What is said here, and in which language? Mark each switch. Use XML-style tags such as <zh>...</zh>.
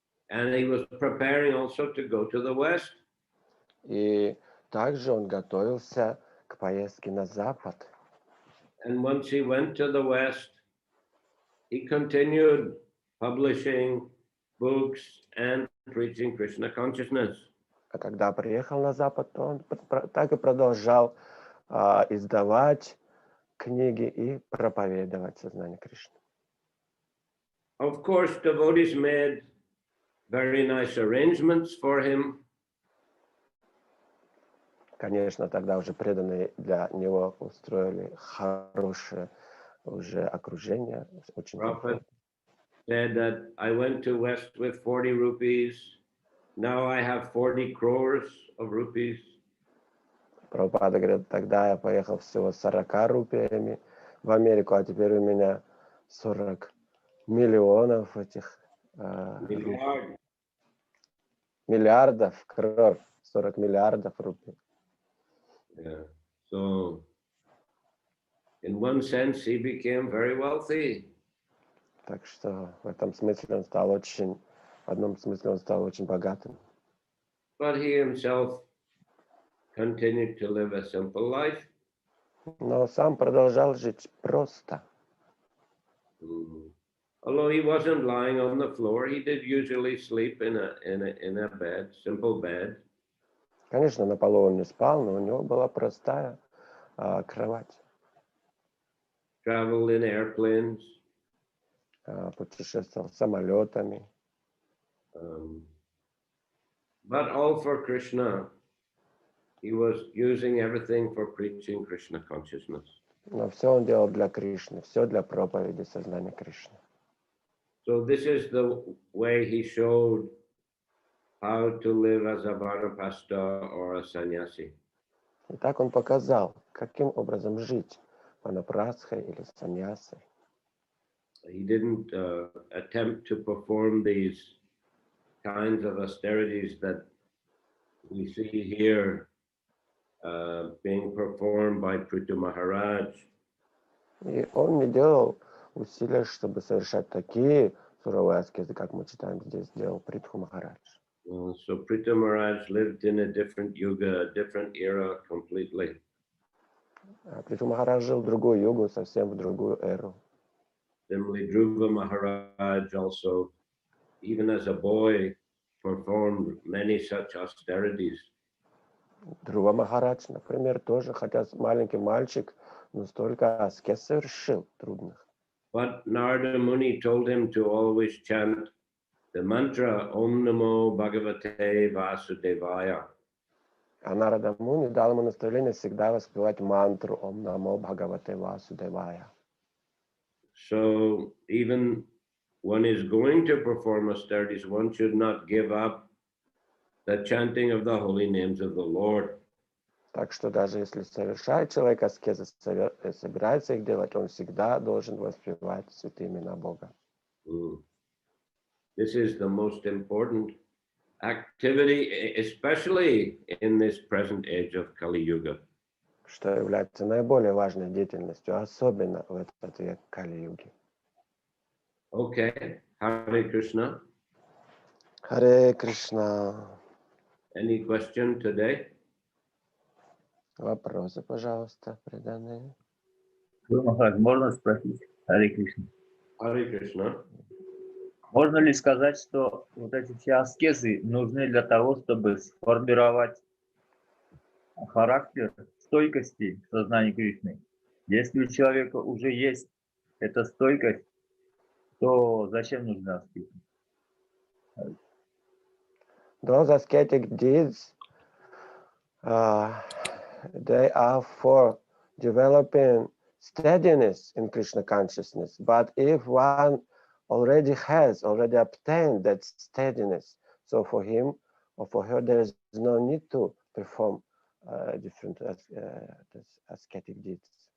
<en>And he was preparing also to go to the West.</en> <ru>И также он готовился к поездке на Запад.</ru> <en>And once he went to the West, he continued publishing books and preaching Krishna consciousness.</en> <ru>А когда приехал на Запад, то он так и продолжал издавать книги и проповедовать сознание Кришны.</ru> <en>Of course, devotees made very nice arrangements for him.</en> <ru>Конечно, тогда уже преданные для него устроили хорошее уже окружение, очень</ru> <en>Prabhupada said that I went to West with 40 rupees. Now I have 40 crores of rupees.</en> <ru>Прабхупада говорит, тогда я поехал всего 40 рупиями в Америку, а теперь у меня 40 миллионов этих миллиардов крор, 40 миллиардов рупий.</ru> <en>Yeah. So, in one sense, he became very wealthy.</en> <ru>Так что в этом смысле он стал очень, в одном смысле он стал очень богатым.</ru> <en>But he himself continued to live a simple life.</en> <ru>Но сам продолжал жить просто.</ru> <en>Although he wasn't lying on the floor, he did usually sleep in a bed, simple bed.</en> <ru>Конечно, на полу он не спал, но у него была простая кровать.</ru> <en>Traveled in airplanes.</en> <ru>Путешествовал самолетами.</ru> <en>But all for Krishna. He was using everything for preaching Krishna consciousness.</en> <ru>Но все он делал для Кришны, все для проповеди сознания Кришны.</ru> <en>So this is the way he showed how to live as a Vanapasta or a sannyasi.</en> <ru>И так он показал, каким образом жить, ванапрастхой или саньясой.</ru> <en>He didn't attempt to perform these kinds of austerities that we see here being performed by Prithu Maharaj.</en> <ru>И он не делал усилия, чтобы совершать такие суровые аскезы, как мы читаем здесь, делал Притху Махарадж.</ru> <en>So Prithu Maharaj lived in a different yuga, a different era completely.</en> <ru>Притху Махарадж жил в другую югу, совсем в другую эру.</ru> <en>Similarly, Dhruva Maharaj also, even as a boy, performed many such austerities.</en> <ru>Dhruva Махарадж, например, тоже, хотя маленький мальчик, но столько аскез совершил трудных.</ru> <en>But Narada Muni told him to always chant the mantra Om Namo Bhagavate Vasudevaya.</en> <ru>А Нарада Муни дал ему наставление всегда воспевать мантру Ом Намо Бхагавате Васудевая.</ru> <en>So even one is going to perform austerities, one should not give up the chanting of the holy names of the Lord.</en> <ru>Так что даже если совершает человек аскезы, собирается их делать, он всегда должен воспевать святые имена Бога.</ru> <en>This is the most important activity, especially in this present age of Kali Yuga.</en> <ru>Что является наиболее важной деятельностью, особенно в этот век Кали-юги.</ru> <en>Okay, Hare Krishna.</en> <ru>Харе Кришна.</ru> <en>Any question today?</en> <ru>Вопросы, пожалуйста, преданные. Махарадж, можно спросить? Харе Кришна.</ru> <en>Hare Krishna.</en> <ru>Можно ли сказать, что вот эти все аскезы нужны для того, чтобы сформировать характер стойкости в сознании Кришны? Если у человека уже есть эта стойкость, то зачем нужны аскезы?</ru> <en>Those ascetic deeds, they are for developing steadiness in Krishna consciousness. But if one already obtained that steadiness, so for him or for her, there is no need to perform different ascetic deeds.</en>